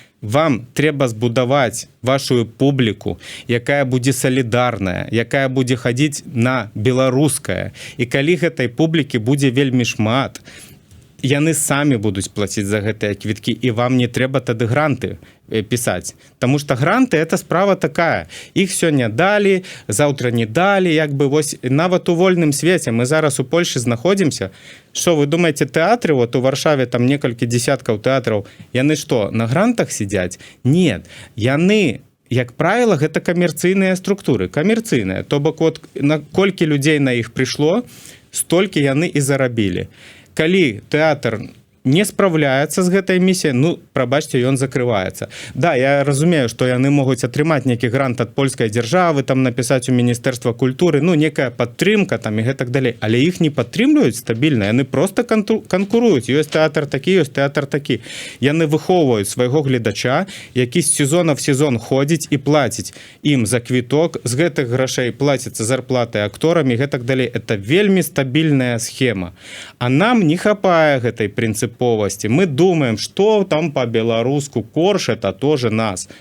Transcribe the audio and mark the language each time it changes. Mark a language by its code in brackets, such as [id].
[be] Вам трэба збудаваць вашу публіку, якая будзе салідарная, якая будзе хадзіць на беларускае. І калі гэтай публікі будзе вельмі шмат, яны самі будуць плаціць за гэтыя квіткі, і вам не трэба тады гранты пісаць. Таму што гранты это справа такая. Іх сёння далі, заўтра не далі, як бы вось нават у вольным свеце мы зараз у Польшы знаходзімся. Што вы думаеце, тэатры вот у Варшаве там некалькі дзесяткаў тэатраў, яны што, на грантах сядзяць? Не, яны як правіла гэта камерцыйныя структуры, камерцыйныя, то бок вот колькі людзей на іх прыйшло, столькі яны і зарабілі. Калі тэатр не справляецца з гэтай місіяй, ну, прабачце, ён закрываецца. Да, я разумею, што яны могуць атрымаць нейкі грант ад польскай дзяржавы, там напісаць у Міністэрства культуры, ну, некая падтрымка там і гэтак далей, але іх не падтрымліваюць стабільна, яны проста канкуруюць. Ёсць тэатр такі, ёсць тэатр такі. Яны выхоўваюць свайго гледача, які з сезона в сезон ходзіць і плаціць ім за квіток, з гэтых грашэй плаціцца зарплаты акторам і гэтак далей. Это вельмі стабільная схема. А нам не хапае гэтай прынцыповасці. [ru] Мы думаем, что там по-беларуску корж это тоже нас.